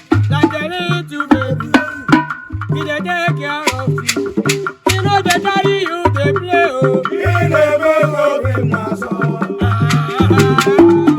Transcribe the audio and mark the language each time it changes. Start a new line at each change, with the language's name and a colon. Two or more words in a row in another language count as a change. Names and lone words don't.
Nigerian Pidgin: Like a little baby, he dey take care of you. He no dey carry you dey play, oh.
Igbo: Ihe na-eme n'obi na-asọ. Ah.